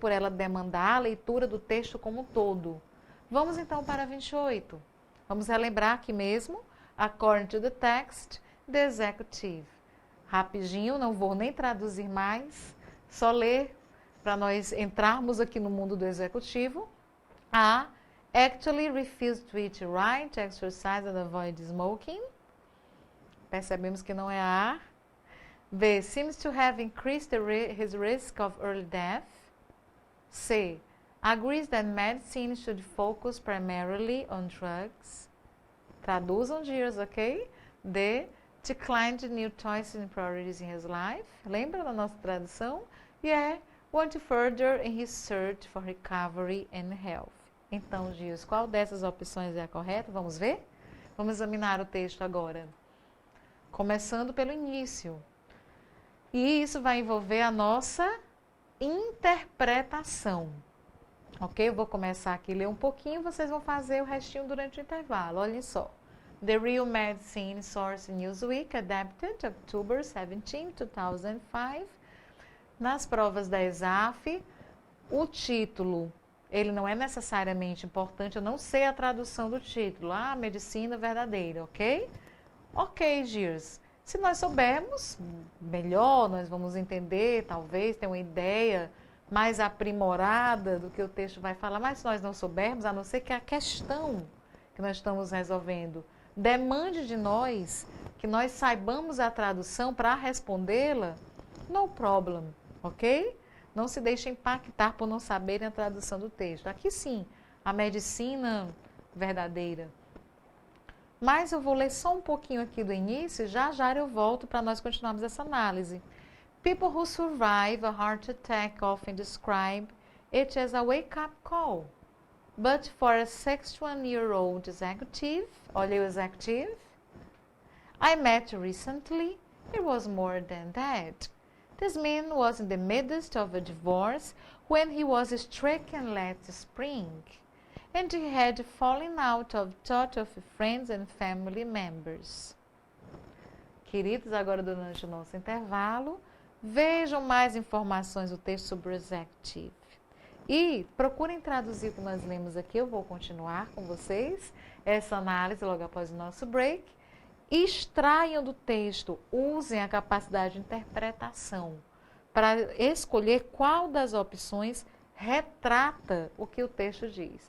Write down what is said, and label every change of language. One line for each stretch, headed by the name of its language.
Portuguese: Por ela demandar a leitura do texto como um todo. Vamos então para a 28. Vamos relembrar aqui mesmo,
English: according to the text, the executive.
Portuguese: Rapidinho, não vou nem traduzir mais, só ler para nós entrarmos aqui no mundo do executivo. A.
English: Actually refused to eat right, exercise and avoid smoking.
Portuguese: Percebemos que não é a.
English: B. Seems to have increased his risk of early death. C. Agrees that medicine should focus primarily on drugs.
Portuguese: Traduzam,
English: dears, ok? D. Declined new choices and priorities in his life.
Portuguese: Lembra da nossa tradução?
English: E é went further in his search for recovery and health.
Portuguese: Então, dears, qual dessas opções é a correta? Vamos ver? Vamos examinar o texto agora. Começando pelo início. E isso vai envolver a nossa interpretação. Ok? Eu vou começar aqui a ler um pouquinho, vocês vão fazer o restinho durante o intervalo. Olhem só.
English: The Real Medicine Source Newsweek, adapted October 17, 2005.
Portuguese: Nas provas da ESAF, o título, ele não é necessariamente importante, eu não sei a tradução do título. Medicina verdadeira, ok? Ok, dears. Se nós soubermos melhor, nós vamos entender, talvez, ter uma ideia mais aprimorada do que o texto vai falar, mas se nós não soubermos, a não ser que a questão que nós estamos resolvendo demande de nós que nós saibamos a tradução para respondê-la, no problem, ok? Não se deixe impactar por não saberem a tradução do texto. Aqui sim, a medicina verdadeira. Mas eu vou ler só um pouquinho aqui do início, já eu volto para nós continuarmos essa análise.
English: People who survive a heart attack often describe it as a wake-up call. But for a 61-year-old executive,
Portuguese: olha o
English: executive, I met recently, it was more than that. This man was in the midst of a divorce when he was stricken last spring, and he had fallen out of touch with friends and family members.
Portuguese: Queridos, agora durante o nosso intervalo, vejam mais informações do texto sobre o executive. E procurem traduzir o que nós lemos aqui, eu vou continuar com vocês essa análise logo após o nosso break. Extraiam do texto, usem a capacidade de interpretação para escolher qual das opções retrata o que o texto diz.